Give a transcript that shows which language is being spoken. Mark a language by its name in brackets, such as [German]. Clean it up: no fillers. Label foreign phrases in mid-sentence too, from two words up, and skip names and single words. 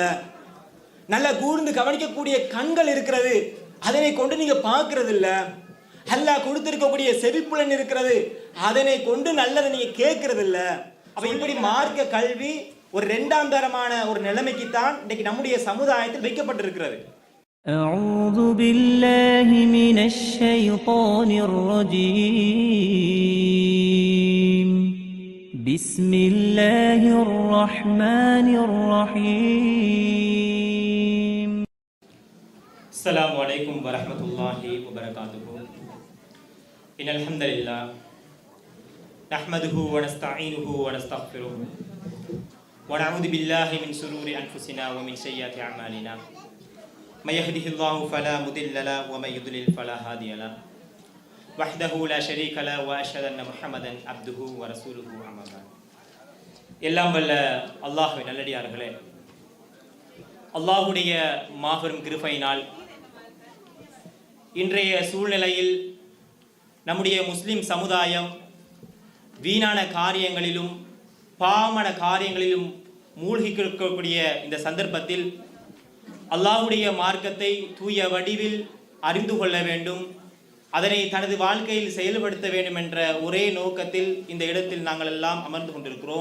[Tamil] நல்லா கூர்ந்து கவனிக்கக்கூடிய கண்கள் இருக்கிறது, அதனை கொண்டு நீங்க பார்க்கறது இல்ல. அல்லாஹ் கொடுத்திருக்கக்கூடிய செவிப்புலன் இருக்கிறது, அதனை கொண்டு நல்லதை நீங்க கேட்கறது இல்ல. அப்ப இப்படி மார்க்க கல்வி ஒரு 2ஆம் தரமான ஒரு நிலைமைக்கு தான் இன்னைக்கு நம்முடைய சமுதாயத்தில் வைக்கப்பட்டிருக்கிறது. [Arabic] أعوذ بالله من الشيطان الرجيم بسم الله الرحمن الرحيم السلام عليكم ورحمة الله وبركاته. إن الحمد لله نحمده ونستعينه ونستغفره ونعوذ بالله من شرور أنفسنا ومن سيئات أعمالنا. من يهده الله فلا مضل له ومن يضلل فلا هادي له وحده لا شريك له واشهد ان محمدا عبده ورسوله اما بعد. [Tamil] எல்லாம் வல்ல அல்லாஹ்வின் நல்லடியார்களே, அல்லாஹ்வுடைய மாபெரும் கிருபையினால் இன்றைய சூழ்நிலையில் நம்முடைய முஸ்லிம் சமுதாயம் வீணான காரியங்களிலும் பாவமான காரியங்களிலும் மூழ்கி இருக்கக்கூடிய இந்த சந்தர்ப்பத்தில் அல்லாஹ்வுடைய மார்க்கத்தை தூய வடிவில் அறிந்து கொள்ள வேண்டும், அதனை தனது வாழ்க்கையில் செயல்படுத்த வேண்டும் என்ற ஒரே நோக்கத்தில் இந்த இடத்தில் நாங்கள் எல்லாம் அமர்ந்து கொண்டிருக்கிறோம்.